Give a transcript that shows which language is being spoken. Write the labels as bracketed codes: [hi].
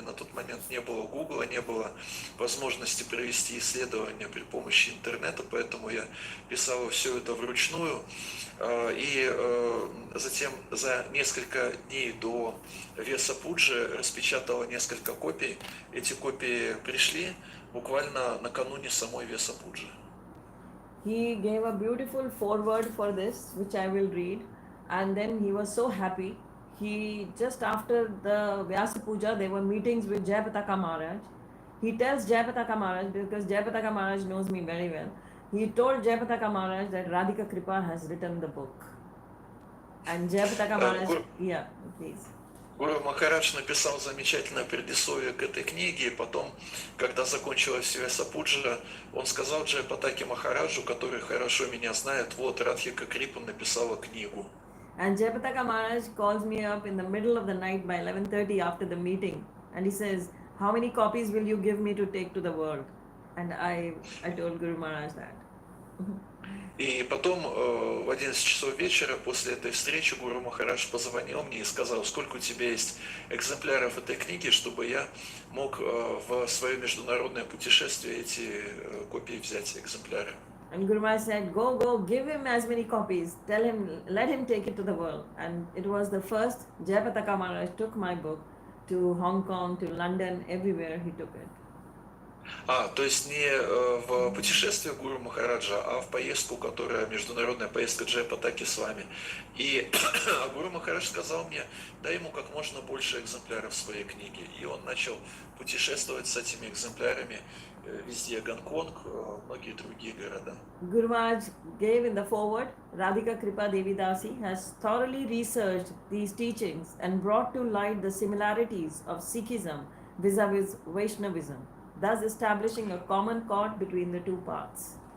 [ru] На тот момент не было Гугла, не было возможности провести исследования при помощи интернета, поэтому я писала все это вручную. И затем за несколько дней до Веса Пуджи распечатала несколько копий. Эти копии пришли буквально накануне самой Веса Пуджи. [en] He gave a beautiful foreword for this, which I will read, and then he was so happy. He, just after the Vyasa Puja, there were meetings with Jayapataka Maharaj. He tells Jayapataka Maharaj, because Jayapataka Maharaj knows me very well, he told Jayapataka Maharaj that Radhika Krpa has written the book. And Jayapataka Maharaj, yeah, please. [ru] Гуру Махарадж написал замечательное предисловие к этой книге, и потом, когда закончилась Веса Пуджа, он сказал Джайапатаке Махараджу, который хорошо меня знает, вот, Радхика Крипа написала книгу. [en] And Jayapataka Maharaj calls me up in the middle of the night by 11:30 after the meeting, and he says, "How many copies will you give me to take to the world?" And I told Guru Maharaj that. [ru] И потом в 11 часов вечера после этой встречи Гуру Махарадж позвонил мне и сказал, сколько у тебя есть экземпляров этой книги, чтобы я мог в свое международное путешествие эти копии взять, экземпляры. [en] And Guru Maharaj said, go, give him as many copies. Tell him, let him take it to the world. And it was the first. Jayapataka Maharaj took my book to Hong Kong, to London, everywhere he took it. [ru] То есть не в путешествие Гуру Махараджа, а в поездку, которая международная поездка Джайпатаки с вами. И Гуру Махарадж сказал мне, дай ему как можно больше экземпляров своей книги. И он начал путешествовать с этими экземплярами везде, Гонконг, многие другие города. [en] Guru Maharaj gave in the foreword, Radhika Krpa Devidasi has thoroughly researched these teachings and brought to light the similarities of Sikhism vis-a-vis Vaishnavism, thus establishing a common chord between the two paths.